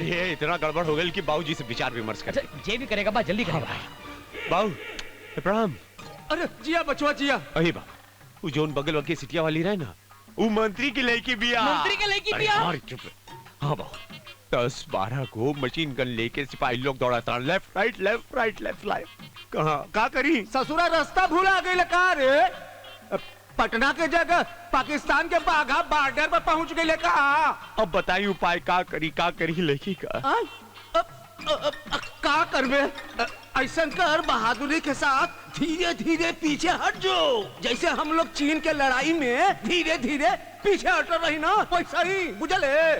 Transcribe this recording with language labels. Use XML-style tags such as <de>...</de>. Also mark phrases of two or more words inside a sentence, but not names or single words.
<bho>अरे इतना गड़बड़ हो गई कि बाबूजी से विचार विमर्श कर। जे भी करेगा बा जल्दी करेगा भाई। बाबू प्रणाम। अरे जिया बचवा जिया। अरे बा वो जोन बगल वाली सिटिया वाली रहे ना, वो मंत्री की लड़की बिया। मंत्री की लड़की बिया? हाँ बाबू 10-12 को मशीन गन लेके सिपाही लोग दौड़ाता,</bho> <en>left right left right left right.</en> <bho>कहाँ करी? ससुरा रास्ता भूला गई का रे? पटना के जगह पाकिस्तान के बाघा बॉर्डर पर पहुंच गई का? अब बताई उपाय का करी लड़की का? का करबे? ऐसा कर बहादुरी के साथ धीरे धीरे पीछे हट जाओ, जैसे हम लोग चीन के लड़ाई में धीरे धीरे पीछे हट रही ना, वैसा ही बुझले।</bho>